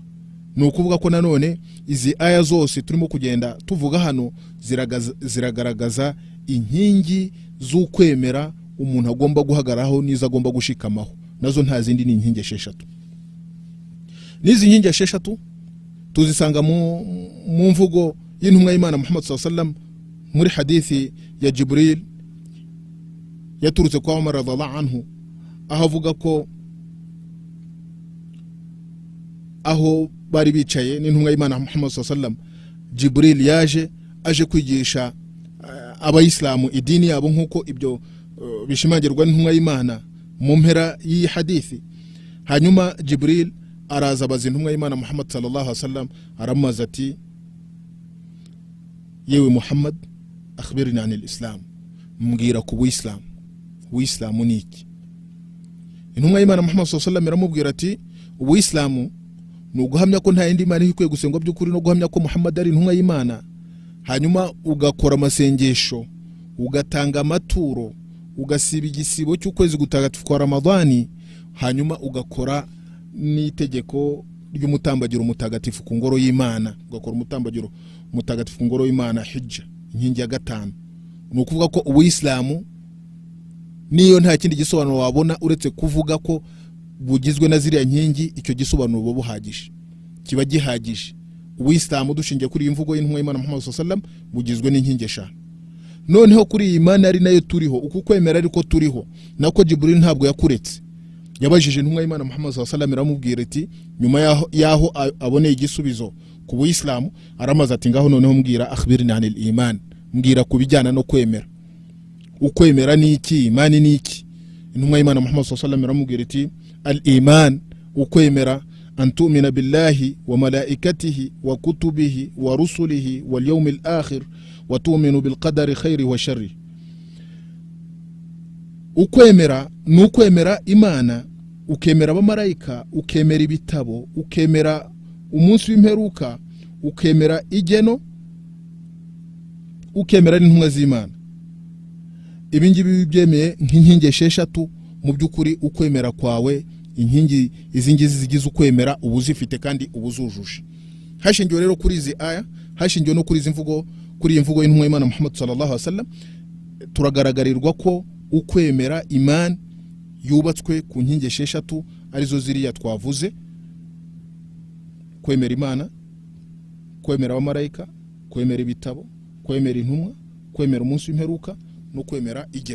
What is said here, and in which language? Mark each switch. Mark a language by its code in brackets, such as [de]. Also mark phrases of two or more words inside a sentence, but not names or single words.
[rw] Ni ukuvuga ko nanone izi aya zose turimo kugenda tuvuga hano ziragaragaza inkingi z'ukwemera umuntu agomba guhagaraho n'izo agomba gushikamaho. Nazo nta zindi ni inkingi esheshatu. N'izi nkingi esheshatu tuzisanga mu mvugo y'intumwa y'Imana Muhammad [ar] صلى الله عليه وسلم [rw] muri hadithi ya Jibril yaturutse kwa Umar [ar] رضي الله عنه, [rw] aho avuga ko aho bari bicaye n'intumwa y'Imana Muhammad [ar] صلى الله عليه وسلم, [rw] Jibril aje kwigisha abayisilamu idini yabo nk'uko ibyo bishimangirwa n'intumwa y'Imana mu mpera y'iyi hadithi. Hanyuma Jibril araza abaza intumwa y'Imana Muhammad [ar] صلى الله عليه وسلم, [rw] aramaza ati yewe Muhammad [ar] أخبرني عن الإسلام, [rw] mbwira ku Islam, Uislamu ni iki? Intumwa y'Imana Muhammad [ar] صلى الله عليه وسلم [rw] iramubwira ati Uislamu ni uguhamya ko nta yindi Imana ikwiye gusengwa by'ukuri, no guhamya ko Muhammad ari intumwa y'Imana, hanyuma ugakora amasengesho, ugatanga amaturo, ugasiba igisibo cy'ukwezi gutagatifu kwa Ramadhani, hanyuma ugakora n'itegeko ry'umutambagiro mutagatifu ku ngoro y'Imana, ugakora umutambagiro mutagatifu ku ngoro y'Imana, hijja, inkingi ya gatanu. Ni ukuvuga ko Uislamu niyo nta kindi gisobanuro wabona uretse kuvuga ko bugizwe na ziriya nkingi, icyo gisobanuro bo buhagije, kiba gihagije. Uislamu dushingiye kuri imvugo y'intumwa y'Imana Muhammad [ar] صلى الله عليه وسلم [rw] bugizwe n'inkingi eshanu. noneho kuri iyi imani ari nayo turiho, uku kwemera ariko turiho nako Jibril ntabwo yakuretse. Yabajije intumwa y'Imana Muhammad [ar] صلى الله عليه وسلم [rw] iramubwira iti nyuma yaho aboneye igisubizo ku Buislamu, aramaze ati ngaho noneho mbwira [ar] أخبرني عن الإيمان, [rw] mbwira kubijyana no kwemera. Ukwemera ni iki, imani ni iki? Intumwa y'Imana [ar] Muhammad صلى الله عليه وسلم [rw] iramubwira iti [ar] الإيمان, ukwemera أن تؤمن بالله وملائكته وكتبه ورسله واليوم الآخر وتؤمن بالقدر خيره وشره. [rw] Ukwemera nukwemera Imana, ukemera abamarayika, ukemera ibitabo, ukemera umunsi w'imperuka, ukemera igeno, ukemera n'intumwa z'Imana. Ibi ngibi byemeye nk'inkingi esheshatu. Mu by'ukuri ukwemera kwawe, inkingi izingizi zigize ukwemera ubuzifite kandi ubuzujuje. Hashingiwe rero kuri izi aya, hashingiwe no kuri izi mvugo, kuri iyi mvugo y'intumwa y'Imana Muhammad [ar] صلى الله عليه وسلم, [rw] turagaragarirwa ko ukwemera iman yubatswe ku nkingi esheshatu arizo ziriya twavuze: kwemera Imana, kwemera abamarayika, kwemera ibitabo, kwemera intumwa, kwemera umunsi w'imperuka no kwemera igeno.